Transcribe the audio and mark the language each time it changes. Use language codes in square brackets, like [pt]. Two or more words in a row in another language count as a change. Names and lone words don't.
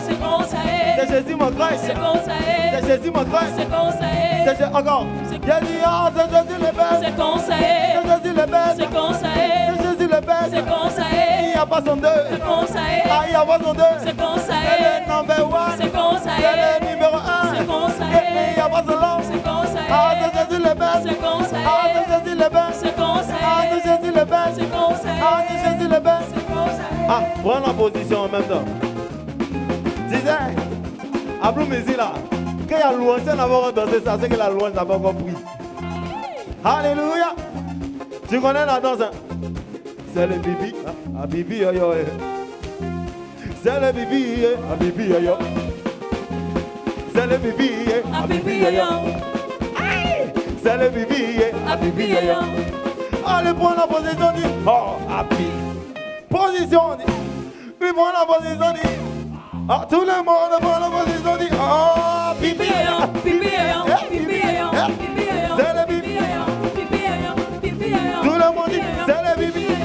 [fr] C'est quand ça est. C'est Jésus mon crush. C'est quand ça est. C'est Jésus mon crush. C'est quand ça est. C'est encore. J'ai dit ah, c'est Jésus le best. C'est quand ça est. C'est Jésus le best. C'est quand ça est. C'est Jésus le best. C'est quand ça Il est. n'y a pas son deux. C'est quand ça est. Ah, il n'y a pas son deux. C'est quand ça C'est est. le [en] number one. [fr] C'est quand ça C'est est. le numéro un. C'est quand ça Et est. il n'y a pas son long. C'est quand ça Ah, est. c'est Jésus le best. C'est quand ça Ah, est. c'est Jésus le best. C'est quand ça Ah, c'est est. Jésus le best. C'est quand ça Ah, est. c'est Jésus le best. C'est quand ça est. Ah, prends la position en même temps. Disais, à Bloumézy là, quand il y a louange, sans avoir dansé ça, c'est que la louange n'a pas compris. Alléluia. Tu connais la danse, hein? C'est le bibi. Ah, bibi, yo, yo. C'est le bibi, ah, bibi, yo, yo. C'est le bibi, ah, bibi, yo, yo. C'est le bibi, ah, bibi, yo, yo. Allez, prends la position, dit. Oh, happy. Position, dit. Puis prends la position, dit. Ah, tout le monde prend la position, dit. Oh, bibi, yo. C'est le bibi. Tout le monde dit, c'est le bibi.